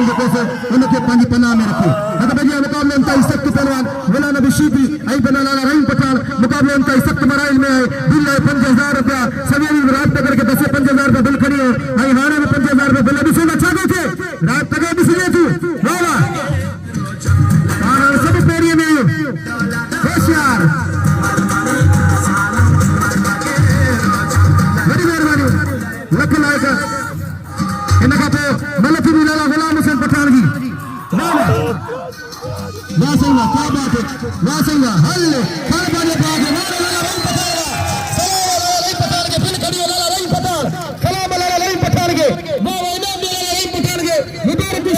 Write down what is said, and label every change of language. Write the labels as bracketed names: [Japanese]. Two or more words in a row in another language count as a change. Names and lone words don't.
[Sindhi] जेको उनखे पंहिंजी पनाह में रखे मुक़ाबले में ताईं सख़्त पहलवान गुलाम नबी शीदी ऐं बनाना रहीम पठान मुक़ाबले में ताईं सख़्त मराइल में आहे बिल आहे 5000 रुपया सवेरी रात तक के 5000 रुपया बिल खणी ऐं हाणे बि 5000 रुपया बिल ॾिसो न छा थो थिए रात तक ॾिसजे तूं वाह वाह पाण सभु पेरीअ में होशियार लख लाइक इन खां पोइ मलखी लाला गुलाम हुसैन पठान जी वाह सही [Hindi] क्या बात है [Sindhi] वाह सही हल हर बाजे पाक लाला रहीम पठान के फिर खड़ी लाला रहीम पठान कलाम लाला रहीम पठान के वाह वाह इनाम लाला रहीम पठान के